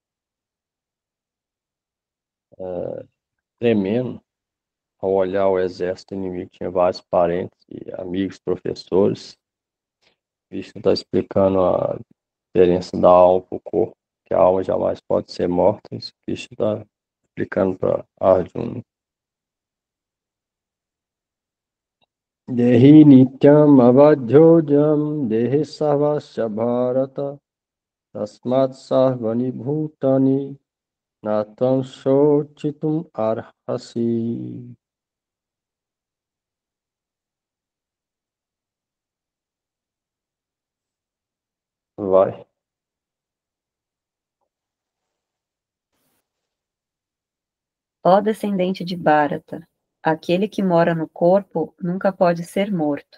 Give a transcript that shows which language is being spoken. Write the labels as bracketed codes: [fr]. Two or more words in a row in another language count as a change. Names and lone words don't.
[pt] tremendo ao olhar o exército inimigo, tinha vários parentes e amigos, professores. Krishna está explicando a diferença da alma para o corpo, que a alma jamais pode ser morta. Isso Krishna está explicando para Arjuna. [sa] देही नित्यम् अवध्योऽयं देहे सर्वस्य भारत तस्मात् सर्वाणि भूतानि नत्वं शोचितुम् अर्हसि. [pt] Vai. Ó descendente de Bharata, aquele que mora no corpo nunca pode ser morto.